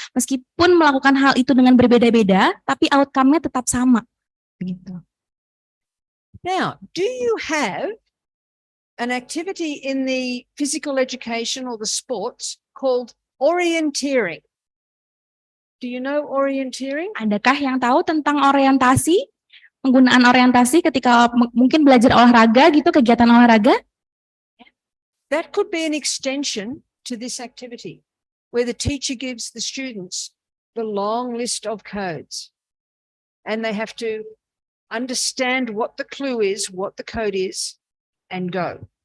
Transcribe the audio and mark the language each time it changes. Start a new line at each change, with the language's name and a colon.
Indonesian: Meskipun melakukan hal itu dengan berbeda-beda, tapi outcome-nya tetap sama. Begitu.
English: Now, do you have an activity in the physical education or the sports called orienteering? Do you know orienteering?
Indonesian: Adakah yang tahu tentang orientasi? Penggunaan orientasi ketika mungkin belajar olahraga gitu, kegiatan olahraga?
English: That could be an extension to this activity, where the teacher gives the students the long list of codes, and they have to understand what the clue is, what the code is, and go.